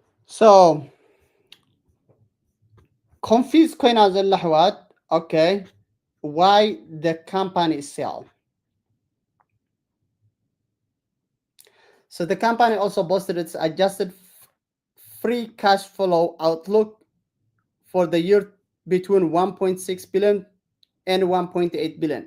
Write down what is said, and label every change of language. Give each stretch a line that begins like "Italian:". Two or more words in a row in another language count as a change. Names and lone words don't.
English: So confused
Tigrinya: ኮይና ዘላ ሕዋት
English: okay why the company sell. So the company also boasted its adjusted free cash flow outlook for the year between 1.6 billion and 1.8 billion.